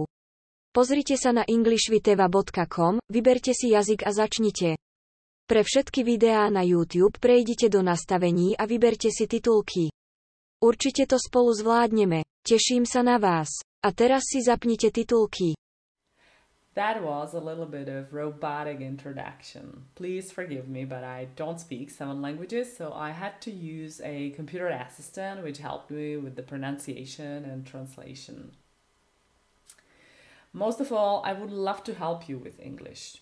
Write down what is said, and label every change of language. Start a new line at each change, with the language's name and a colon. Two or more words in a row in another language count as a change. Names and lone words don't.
Slovak: Pozrite sa na englishwitheva.com, vyberte si jazyk a začnite. Pre všetky videá na YouTube prejdite do nastavení a vyberte si titulky. Určite to spolu zvládneme, teším sa na vás. A teraz si zapnite titulky.
English: That was a little bit of robotic introduction. Please forgive me, but I don't speak 7 languages, so I had to use a computer assistant which helped me with the pronunciation and translation. Most of all, I would love to help you with English.